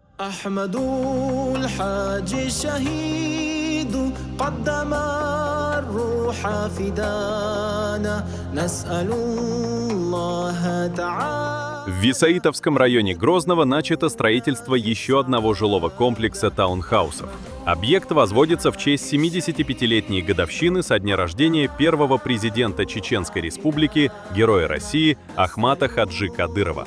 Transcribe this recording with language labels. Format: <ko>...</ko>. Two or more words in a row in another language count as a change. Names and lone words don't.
<ar>أحمد الحاج الشهيد قدم الروح فدانا نسأل الله تعالى.</ar> <ru>В Висаитовском районе Грозного начато строительство еще одного жилого комплекса таунхаусов. Объект возводится в честь 75-летней годовщины со дня рождения первого президента Чеченской Республики, Героя России Ахмата Хаджи Кадырова.</ru>